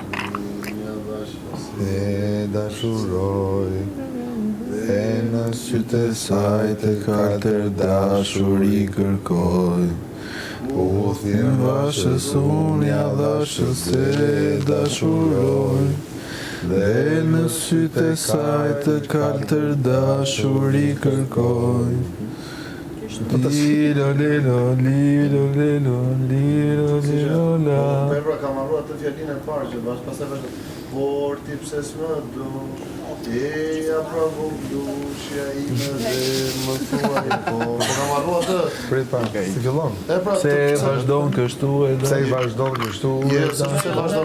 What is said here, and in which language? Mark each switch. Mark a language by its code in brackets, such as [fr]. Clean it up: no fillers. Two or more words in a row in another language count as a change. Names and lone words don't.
[sq] Se dashuroj, dhe në sytë e saj të katër dashuri kërkoj. Puthjen vashës unë ja dashës se dashuroj. Dhe në sytë e saj të katër dashuri kërkoj. Lilo, lilo, lilo, lilo, lilo, lilo, la. Pebra ka marrua të fjalinë e parë që pastaj vazhdo. Por ti pse s'më do, eja pra voglushja ime dhe më thuaj po. Po ka marrua të. Prit pa, si fillon? E pra Se vazhdon kështu e Pse i vazhdon kështu? Sepse vazhdon